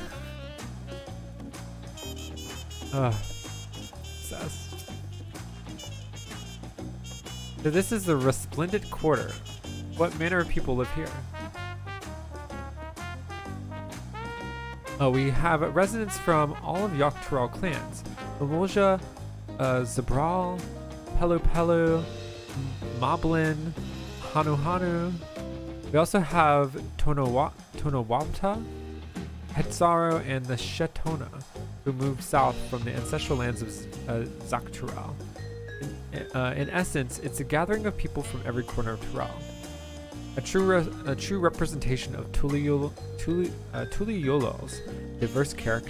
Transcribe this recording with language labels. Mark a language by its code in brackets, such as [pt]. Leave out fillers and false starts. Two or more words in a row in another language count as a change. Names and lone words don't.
[en] Obsessed. So this is the Resplendent Quarter. What manner of people live here? We have residents from all of Tural clans. Lalolja, Zabral, Pelu Pelu, Moblin, Hanu Hanu. We also have Tonowapta, Hetzaro, and the Shetona, who moved south from the ancestral lands of Tural. In essence, it's a gathering of people from every corner of Tural. A true representation of Tuliyolal's diverse character.